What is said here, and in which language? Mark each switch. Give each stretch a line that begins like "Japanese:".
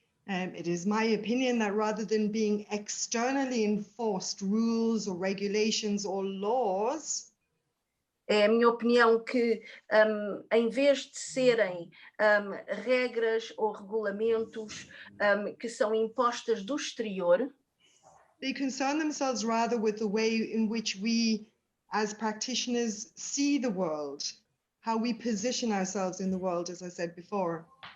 English: It is my opinion that rather than being externally enforced rules or regulations or laws,
Portuguese: é a minha opinião que, em vez de serem regras ou regulamentos que são impostas do exterior,
English: they concern themselves rather with the way in which we, as practitioners, see the world, how we position ourselves in the world, as I said before.